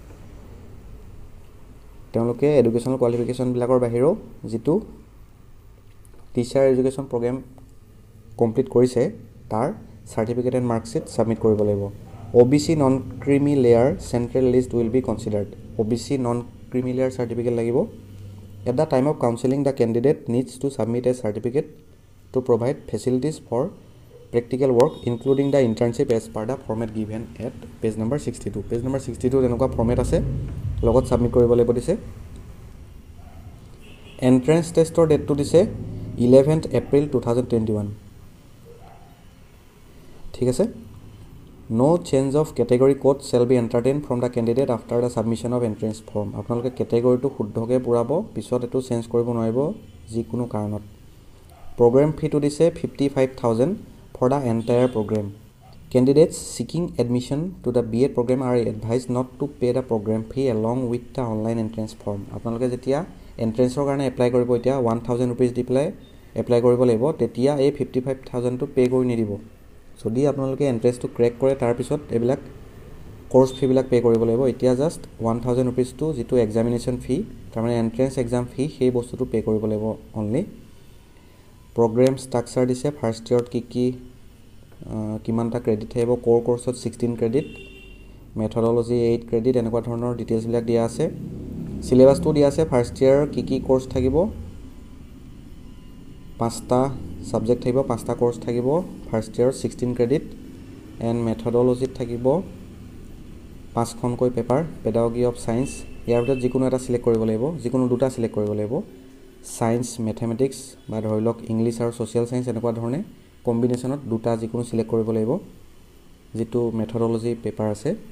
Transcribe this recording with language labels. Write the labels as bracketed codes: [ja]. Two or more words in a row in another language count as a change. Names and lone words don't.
[as] তেওঁলোকে [en] educational qualification [as] বিলাকৰ বাহিৰেও যেটো [en] teacher education program [as] কমপ্লিট কৰিছে তাৰ [en] certificate and mark sheet [as] সাবমিট কৰিব [en] লাগিব OBC non creamy layer central list will be considered OBC non creamy layer certificate লাগিব at the time of counselling the candidate needs to submit a certificate to provide facilities for practical work including the internship as per the format given at page number 62 page number 62 পেজ নম্বৰ 62 [as] এনেকুৱা ফৰ্মেট আছে লগত ছাবমিট কৰিব লাগিব দিছে [en] entrance test [as] ডেটটো দিছে [en] 11th April 2021 [as] ঠিক আছে [en] No change of category code shall be entertained from the candidate after the submission of entrance form. [as] আপোনালোকে কেটেগৰীটো শুদ্ধকৈ পুৰাব পিছত এটো চেঞ্জ কৰিব নোৱাৰিব যিকোনো কাৰণত [en] program fee [as] to দিছে 55000 [en] for the entire program. Candidates seeking admission to the BA program are advised not to pay the program fee along with the online entrance form. [as] আপোনালোকে যেতিয়া এন্ট্ৰেন্সৰ কাৰণে এপ্লাই কৰিব এতিয়া 1000 rupees দি পেলাই এপ্লাই কৰিব লাগিব তেতিয়া এই 55000 টো পে কৰি নিদিব যদি আপোনালোকে এন্ট্ৰেন্সটো ক্ৰেক কৰে তাৰ পিছত এবিলাক [en] course fee [as] বিলাক পে কৰিব লাগিব এতিয়া জাস্ট 1000 rupees টো যেটো [en] examination fee [as] তাৰ মানে [en] entrance exam fee [as] সেই বস্তুটো পে কৰিব লাগিব অনলি [en] program structure [as] দিছে [en] first year [as] কি কিমানটা ক্ৰেডিট থাকিব [en] core course [as] 16 ক্ৰেডিট মেথডলজি 8 ক্ৰেডিট এনেকুৱা ধৰণৰ ডিটেইলছ বিলাক দিয়া আছে সিলেবাসটো দিয়া আছে [en] first year [as] কি কোৰ্স থাকিব পাঁচটা সাবজেক্ট থাকিব পাঁচটা কোৰ্স থাকিব [en] first year [as] 16 ক্ৰেডিট এন্ড মেথডলজিত থাকিব পাঁচখনকৈ পেপাৰ [en] pedagogy of science [as] ইয়াৰ ভিতৰত যিকোনো এটা সিলেক্ট কৰিব লাগিব যিকোনো দুটা সিলেক্ট কৰিব লাগিব [en] science mathematics [as] বা ধৰিলক ইংলিশ আৰু [en] social science [as] এনেকুৱা ধৰণে কম্বিনেশনত দুটা যিকোনো সিলেক্ট কৰিব লাগিব যেটো [en] methodology paper [as] আছে